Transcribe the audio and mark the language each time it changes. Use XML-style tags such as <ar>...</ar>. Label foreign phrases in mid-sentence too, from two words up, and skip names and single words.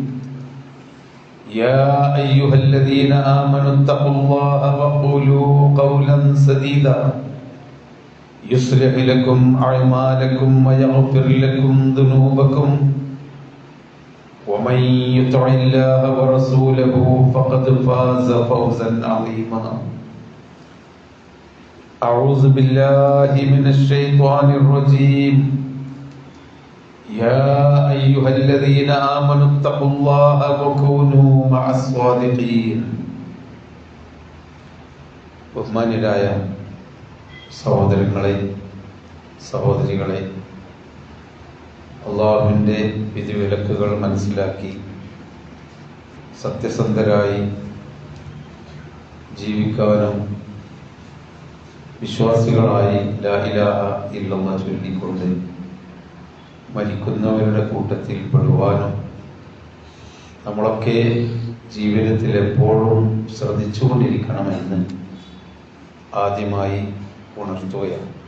<ar>يا أيها الذين آمنوا اتقوا الله وقولوا قولا سديدا يصلح لكم أعمالكم ويغفر لكم ذنوبكم ومن يطع الله ورسوله فقد فاز فوزا عظيما أعوذ بالله من الشيطان الرجيم يا أيها الذين آمنوا اتقوا الله وكونوا مع الصادقين</ar> <ml>ബഹുമാന്യരായ സഹോദരങ്ങളെ സഹോദരികളെ അള്ളാഹുവിൻ്റെ വിധിവിലക്കുകൾ മനസ്സിലാക്കി സത്യസന്ധരായി ജീവിക്കാനും വിശ്വാസികളായി</ml> <ar>لا إله إلا الله</ar> <ml>ചൊല്ലിക്കൊണ്ട് മരിക്കുന്നവരുടെ കൂട്ടത്തിൽ പെടുവാനും നമ്മളൊക്കെ ജീവിതത്തിൽ എപ്പോഴും ശ്രദ്ധിച്ചുകൊണ്ടിരിക്കണമെന്ന് ആദ്യമായി ഉണർത്തുകയാണ്.</ml>